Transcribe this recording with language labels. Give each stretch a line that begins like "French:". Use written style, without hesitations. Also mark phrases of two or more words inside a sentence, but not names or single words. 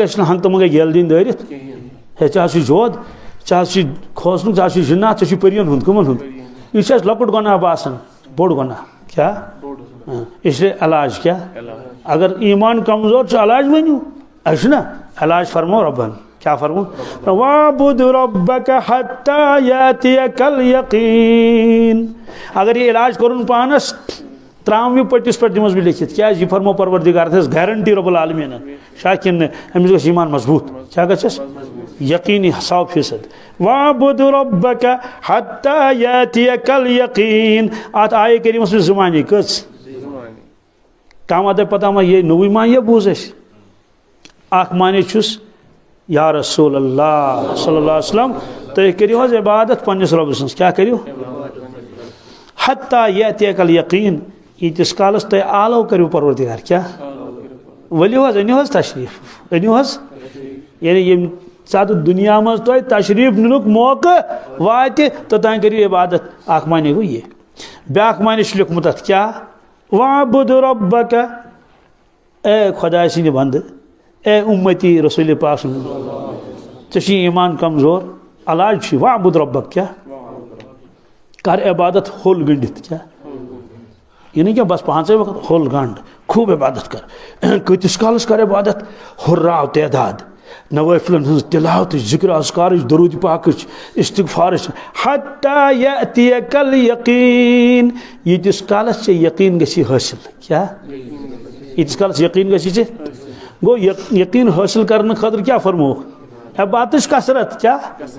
Kashmiri: گژھِ نہٕ ہنٛگتہٕ منٛگے ییٚلہِ دِنۍ دٲرِتھ ہے ژےٚ حظ چھُے جود ژےٚ حظ چھُے کھوژنُک ژےٚ حظ چھُے جِنات ژےٚ چھُے پٔرین ہُنٛد کٕمن ہُنٛد یہ چھُ اَسہِ لۄکُٹ گۄناہ باسان بوٚڑ گۄناہ کیٛاہ اسلیے علاج کیٛاہ اگر ایمان کمزور چھُ علاج ؤنِو اَسہِ چھُنا علاج فرمو رۄبن کیا فرمو
Arabic: وَاعْبُدْ رَبَّكَ حَتَّى يَأْتِيَكَ الْيَقِينُ
Kashmiri: اگر یہ علاج کرن پانس ترٛاوُن یہِ پٔٹِس پٮ۪ٹھ دِمس بہٕ لیکھِتھ کیٛازِ یہِ فرمو پروردگار تھٲیس گارنٹی رۄب العالمیٖنن چھا کِنہٕ أمِس گژھِ ایمان مضبوٗط کیٛاہ گژھٮ۪س یقیٖنی 100%
Arabic: وَاعْبُدْ رَبَّكَ حَتَّى يَأْتِيَكَ الْيَقِينُ
Kashmiri: اتھ آیے کریٖمس منٛز 2 معنی کٔژ کانٛہہ دپہِ پتہ ما یہِ نوٚوُے معنی بوٗز اَسہِ اکھ معنی چھُس یا رسول اللہ
Arabic: صلی اللہ علیہ وسلم
Kashmiri: تُہۍ کٔرِو حظ عبادت پننِس رۄبہٕ سٕنٛز کیٛاہ کٔرِو
Arabic: حتیٰ یأتِیَکَ الیقیٖن
Kashmiri: ییٖتِس کالس تُہۍ آلو کٔرِو پروردگار کیٛاہ ؤلِو حظ أنِو حظ تشریٖف أنِو حظ یعنی ییٚمہِ ساتہٕ دُنیا منٛز تۄہہِ تشریٖف نِنُک موقعہٕ واتہِ توٚتانۍ کٔرِو عبادت اکھ معنی گوٚو یہِ بیٛاکھ معنی چھُ لیوٚکھمُت اتھ کیٛاہ
Arabic: وَاعْبُدْ رَبَّكَ
Kashmiri: اے خۄداے سٕنٛدِ بنٛدٕ اے اُمتی رسول پاک سُنٛد ژےٚ چھُے ایمان کمزور علاج چھُے
Arabic: وَاعْبُدْ رَبَّكَ
Kashmiri: کیٛاہ کر عبادت ہوٚل گٔنڈِتھ کیٛاہ
Urdu: یہ نہیں کہ بس
Kashmiri: 5 وقت ہوٚل گنڈ خوب عبادت کر کۭتِس کالس کر عبادت ہُرراو تعداد نوافلن ہٕنٛز تلاوتٕچ ذکر اذکارٕچ درود پاکٕچ استغفارٕچ
Arabic: حتیٰ یأتِیَکَ الیقیٖن
Kashmiri: ییٖتِس کالس ژےٚ یقیٖن گژھی حٲصِل کیٛاہ ییٖتِس کالس یقیٖن گژھی ژےٚ گوٚو یقیٖن حٲصِل کرنہٕ خٲطرٕ کیٛاہ فرمووُکھ عبادتٕچ کثرت کیٛاہ